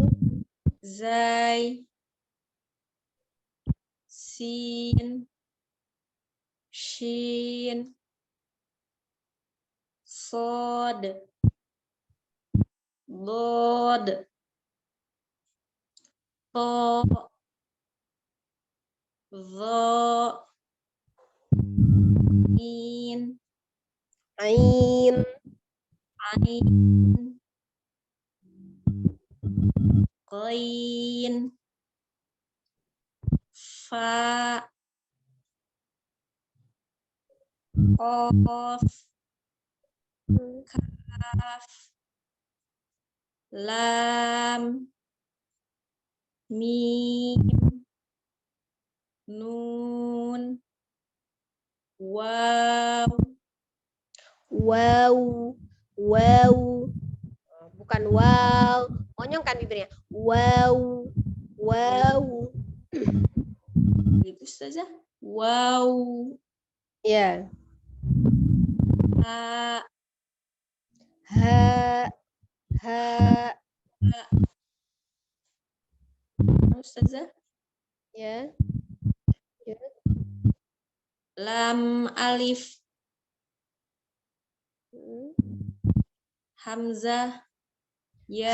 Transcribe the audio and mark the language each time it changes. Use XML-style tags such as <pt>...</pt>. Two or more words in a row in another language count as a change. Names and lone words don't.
<ar>زاي، سين، شين، صاد، ضاد، طاء، ظاء، عين, Ain. عين، غين، فاء, قاف، كاف، لام، ميم, nun, waw, واو. واو.</ar> <id>Bukan wow. Monyongkan bibirnya.</id> <ar>واو. واو.</ar> <id>gitu saja.</id> <ar>Wow,</ar> <id>Ya.</id> <ar>ha, هاء. هاء.</ar> <id>Ustazah. Ya.</id> <ar>لام ألف, Hmm. همزة، ياء,</ar>